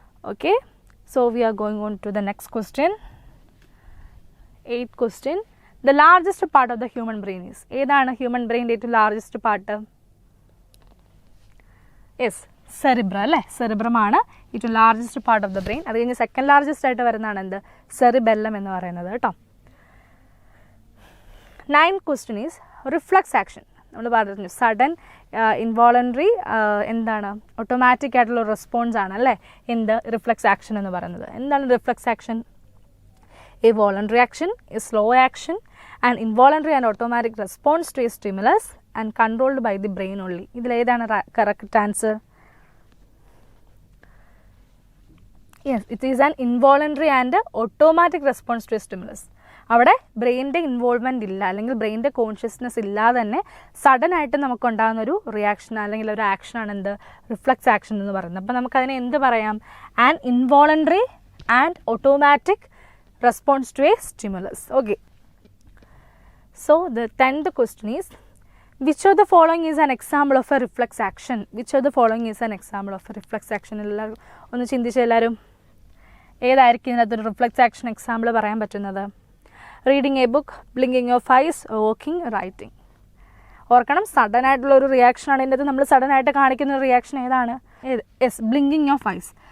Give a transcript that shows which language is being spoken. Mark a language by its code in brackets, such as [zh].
[en] Okay, so we are going on to the next question. 8th question. The largest part of the human brain is? [ml] ഏതാണ് human ബ്രെയിൻ്റെ ഏറ്റവും largest part? Yes, cerebrum അല്ലേ? സെറിബ്രമാണ് ഏറ്റവും largest [en] Part of the brain. [ml] അത് കഴിഞ്ഞ് second largest ആയിട്ട് വരുന്നതാണ് എന്ത്? Cerebellum എന്ന് പറയുന്നത് കേട്ടോ. [en] 9th question is reflex action. [ml] നമ്മൾ പറഞ്ഞു സഡൻ ഇൻവോളണ്ടറി എന്താണ് ഓട്ടോമാറ്റിക് ആയിട്ടുള്ള റെസ്പോൺസ് ആണ് അല്ലേ എന്ത് റിഫ്ലക്സ് ആക്ഷൻ എന്ന് പറയുന്നത്. എന്താണ് reflux action? [en] A voluntary action, a slow action, and involuntary and automatic response to a stimulus and controlled by the brain only. [ml] ഇതിലേതാണ് correct answer? [en] Yes, it is an involuntary and automatic response to a stimulus. [ml] അവിടെ ബ്രെയിനിൻ്റെ involvement ഇല്ല, അല്ലെങ്കിൽ ബ്രെയിനിൻ്റെ consciousness ഇല്ലാതെ തന്നെ sudden ആയിട്ട് നമുക്കുണ്ടാകുന്ന ഒരു reaction അല്ലെങ്കിൽ ഒരു ആക്ഷനാണ് എന്ത്? റിഫ്ലക്സ് ആക്ഷൻ എന്ന് പറയുന്നത്. അപ്പോൾ നമുക്കതിനെ എന്ത് പറയാം? [en] An involuntary and automatic response to a stimulus. Okay, so the 10th question is which of the following is an example of a reflex action? Which of the following is an example of a reflex action? [ml] എല്ലാവരും ഒന്ന് ചിന്തിച്ച് എല്ലാവരും ഏതായിരിക്കും ഇതിനകത്തൊരു reflux action example പറയാൻ പറ്റുന്നത്? [en] Reading a book, blinking of eyes, walking, writing. [ml] ഓർക്കണം, sudden ആയിട്ടുള്ള ഒരു റിയാക്ഷനാണ് ഇതിൻ്റെ. നമ്മൾ സഡൻ ആയിട്ട് കാണിക്കുന്ന ഒരു റിയാക്ഷൻ ഏതാണ്? Yes, [en] Blinking of eyes.